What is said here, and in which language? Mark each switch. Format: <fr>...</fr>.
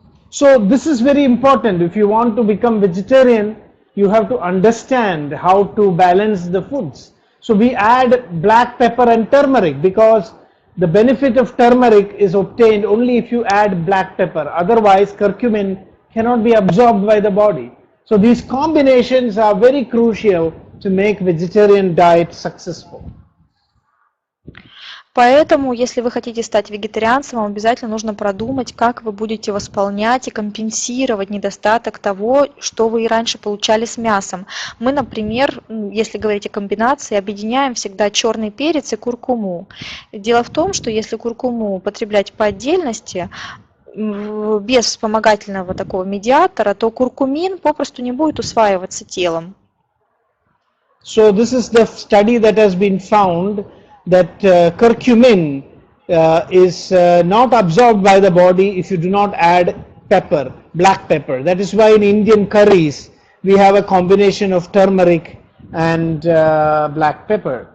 <en>So this is very important. If you want to become vegetarian, you have to understand how to balance the foods. So we add black pepper and turmeric because the benefit of turmeric is obtained only if you add black pepper. Otherwise, curcumin cannot be absorbed by the body. So these combinations are very crucial to make vegetarian diet successful.</en> <ru>Поэтому, если вы хотите стать вегетарианцем, вам обязательно нужно продумать, как вы будете восполнять и компенсировать недостаток того, что вы и раньше получали с мясом. Мы, например, если говорить о комбинации, объединяем всегда черный перец и куркуму. Дело в том, что если куркуму употреблять по отдельности, без вспомогательного такого медиатора, то куркумин попросту не будет усваиваться телом.</ru> <en>So this is the study that has been found that curcumin is not absorbed by the body if you do not add pepper, black pepper. That is why in Indian curries we have a combination of turmeric and black pepper.</en>